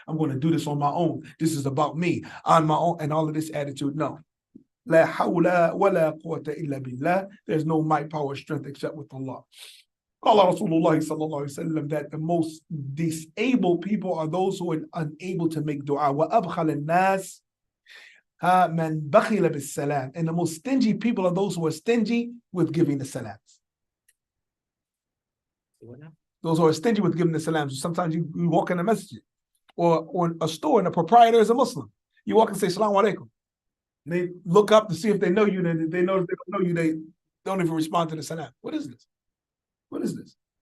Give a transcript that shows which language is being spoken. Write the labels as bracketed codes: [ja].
[en] I'm going to do this on my own. This is about me, on my own, and all of this attitude. No. [ar] La hawla wa la quwwata illa billah. [en] There's no might, power, strength except with Allah. [ar] قال رسول الله صلى الله عليه وسلم [en] that the most disabled people are those who are unable to make dua. [ar] وأبخل الناس من بخل بالسلام. [en] And the most stingy people are those who are stingy with giving the salams. Those who are stingy with giving the salams. Sometimes you walk in a masjid or a store and the proprietor is a Muslim. You walk and say, Assalamu alaikum. They look up to see if they know you, and they know if they don't know you, they don't even respond to the salam. What is this? What is this?